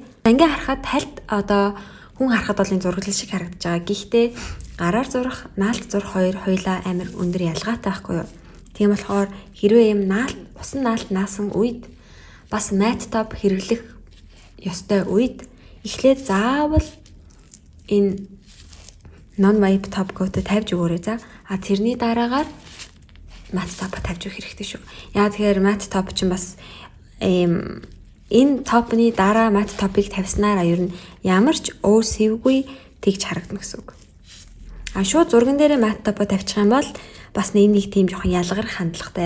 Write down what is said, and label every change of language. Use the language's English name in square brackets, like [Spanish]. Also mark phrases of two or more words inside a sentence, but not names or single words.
[Mongolian] Ингээ харахад тальт одоо хүн харахад бол энэ зураглал шиг харагдаж байгаа. Гэхдээ гараар зурах, наалт зурах хоёр хоёлаа амир өндөр ялгаатай байхгүй юу? Тийм болохоор хэрвээ юм усан наалт наасан үед бас [English] matte top [Mongolian] хэрэглэх ёстой үед эхлээд заавал энэ [English] non wipe top coat [Mongolian] тавьж өгөөрэй за. Тэрний дараагаар [English] matte top [Mongolian] тавьж өгөх хэрэгтэй шүү. Яа тэгэхээр [English] matte top [Mongolian] чинь бас энэ топны дараа [English] matte top- [Mongolian] ыг тавьснараа ер нь ямар ч өөр сэвгүй тэгж харагдана гэсэн үг. Шууд зурган дээрээ [English] matte top [Mongolian] тавьчих юм бол бас нэг тийм жоохон ялгарх хандлагатай.